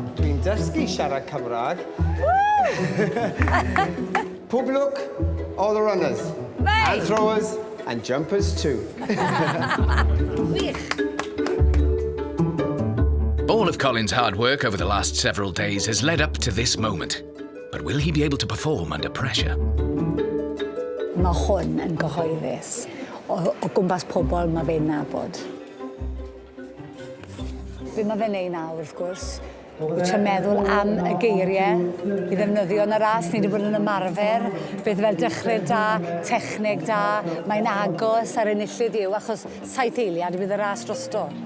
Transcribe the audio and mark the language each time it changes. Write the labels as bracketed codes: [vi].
[cy] Dwi'n dysgu siarad Cymraeg. [en] Pwblwc, all the runners. And throwers and jumpers too. All of Colin's hard work over the last several days has led up to this moment. But will he be able to perform under pressure? [cy] Mae hwn yn gyhoeddus o gwmpas pobl mae fe'n nabod. Be mae fe'n neud nawr, wrth gwrs, wyt ti'n meddwl am y geiriau i ddefnyddio yn y ras. Ni wedi bod yn ymarfer, beth fel dechrau da, techneg da, mae'n agos ar enillydd yw, achos saith eiliad bydd y ras drosto.